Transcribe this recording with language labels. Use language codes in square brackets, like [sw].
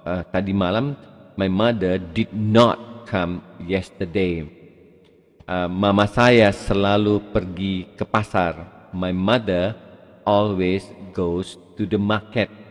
[id] Tadi malam [en] my mother did not come yesterday. [id] Mama saya selalu pergi ke pasar. [en] My mother always goes to the market.